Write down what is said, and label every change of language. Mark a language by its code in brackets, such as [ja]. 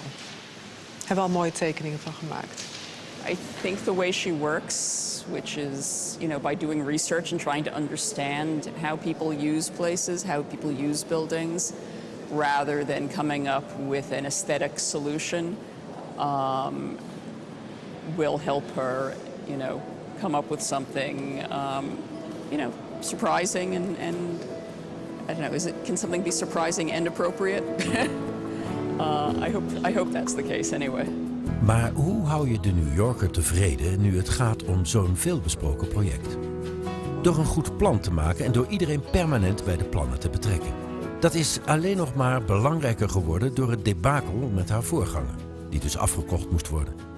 [nl] Daar hebben we al mooie tekeningen van gemaakt. [en] I think the way she works, which is, by doing research and trying to understand how people use places, how people use buildings, rather than coming up with an aesthetic solution, will help her, come up with something, surprising and I don't know. Can something be surprising and appropriate? I hope that's the case anyway. [nl] Maar hoe hou je de New Yorker tevreden nu het gaat om zo'n veelbesproken project? Door een goed plan te maken en door iedereen permanent bij de plannen te betrekken. Dat is alleen nog maar belangrijker geworden door het debakel met haar voorganger, die dus afgekocht moest worden.